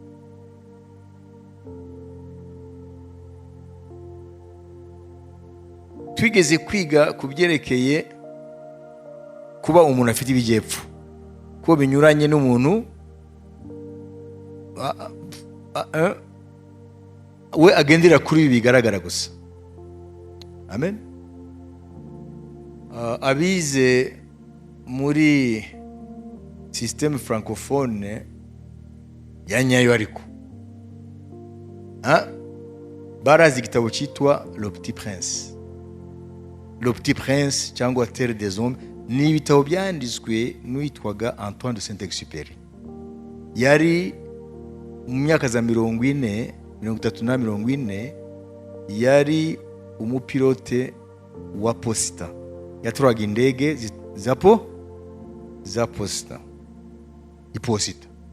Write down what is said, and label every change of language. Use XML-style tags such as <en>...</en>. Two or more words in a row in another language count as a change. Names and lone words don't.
<rw>Twigeze kwiga kubyerekeye kuba umuntu afite ibijyepfu, ko binyuranye n'umuntu we agendera kuri ibi bigaragara gusa. Amen. Abize muri</rw> <fr>système francophone</fr> <rw>ya nyayo ariko barazi igitabo cyitwa Le Petit Prince. Le Petit Prince cyangwa Terre des Hommes ni ibitabo byanditswe n'uwitwaga Antoine de Saint-Exupéry. Yari mu myaka za 40 yari umupilote wa posita, yatwaraga indege za posita, iposita.</rw>